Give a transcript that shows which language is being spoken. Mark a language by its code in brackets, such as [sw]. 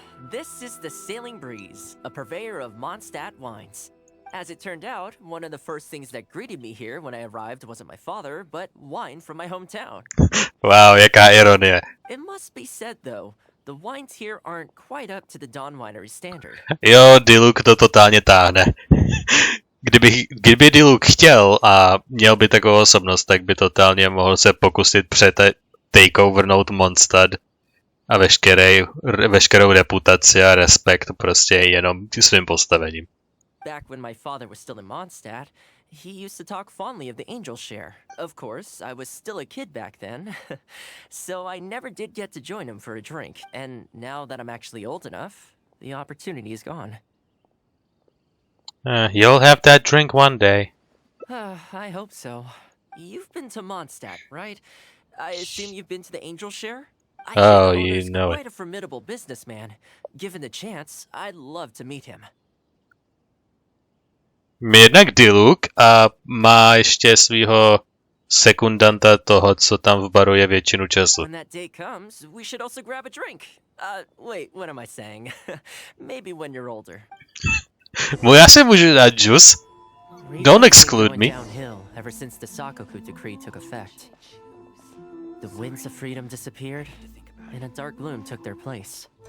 [en] This is the Sailing Breeze, a purveyor of Mondstadt wines. As it turned out, one of the first things that greeted me here when I arrived wasn't my father, but wine from my hometown. [cs] Wow, jaká ironie. [en] It must be said, though, the wines here aren't quite up to the Dawn Winery standard. [cs] Jo, Diluc to totálně táhne. Kdyby Diluc chtěl a měl by takovou osobnost, tak by totálně mohl se pokusit takeovernout Mondstadt a veškerou reputaci a respekt prostě jenom svým postavením. [en] Back when my father was still in Mondstadt, he used to talk fondly of the Angel Share. Of course, I was still a kid back then, so I never did get to join him for a drink, and now that I'm actually old enough, the opportunity is gone. You'll have that drink one day. I hope so. You've been to Mondstadt, right? I assume you've been to the Angel Share? Oh, you know it. Quite a formidable businessman. Given the chance, I'd love to meet him. [cs] Jednak Diluc a má ještě svýho sekundanta toho, co tam v baru je většinu času. [en] When that day comes, we should also grab a drink. Wait, what am I saying? Maybe when you're older. [cs] Já si můžu dát juice. [en] Don't exclude me. Downhill ever since the Sakoku decree took effect. The winds of freedom disappeared, and a dark gloom took their place.